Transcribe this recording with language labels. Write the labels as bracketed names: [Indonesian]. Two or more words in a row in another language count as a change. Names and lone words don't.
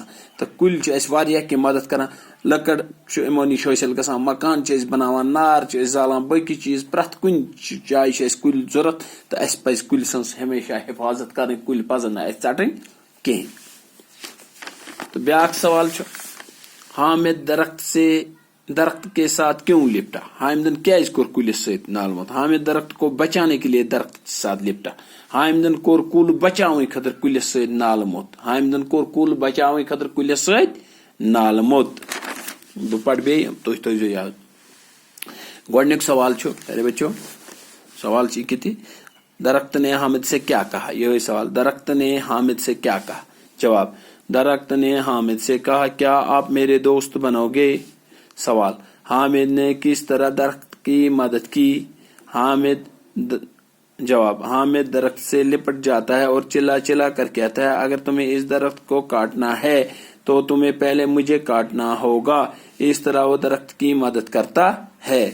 [Kashmiri] تہٕ کُلۍ چھِ اَسہِ واریاہ کینٛہہ مدد کران. لٔکٕر چھُ یِمو نِش حٲصِل گژھان، مکان چھِ أسۍ بناوان، نار چھِ أسۍ زالان، باقٕے چیٖز پرٛٮ۪تھ کُنہِ جایہِ چھِ اَسہِ کُلۍ ضوٚرتھ. تہٕ اَسہِ پزِ کُلۍ سٕنٛز ہمیشہ حفاظت کرٕنۍ. کُلۍ پزن نہٕ اَسہِ ژٹٕنۍ کینٛہہ. تو بیاکھ سوال چھُ [Urdu] حامد درخت کے ساتھ کیوں لپٹا. [Kashmiri] حامدن کیازِ کوٚر کُلِس سۭتۍ نالہٕ موٚت. [Urdu] حامد درخت کو بچانے کے لیے درخت کے ساتھ لپٹا. [Kashmiri] حامدن کوٚر کُل بچاونہٕ خٲطرٕ کُلِس سۭتۍ نالہٕ موٚت. حامدن کوٚر کُل بچاونہٕ خٲطرٕ کُلِس سۭتۍ نالہٕ موٚت. بہٕ پرٕ بیٚیہِ، تُہۍ تھٲیزیو یاد. گۄڈنیُک سوال چھُ [Urdu] پیارے بچو، [Kashmiri] سوال چھِ یہِ کہِ [Urdu] درخت نے حامد سے کیا کہا. یہی سوال، درخت نے حامد سے کیا کہا. جواب، درخت نے حامد سے کہا کیا آپ میرے دوست بنو گے. سوال، حامد نے کس طرح درخت کی مدد کی. جواب، حامد درخت سے لپٹ جاتا ہے اور چلا چلا کر کہتا ہے اگر تمہیں اس درخت کو کاٹنا ہے تو تمہیں پہلے مجھے کاٹنا ہوگا، اس طرح وہ درخت کی مدد کرتا ہے۔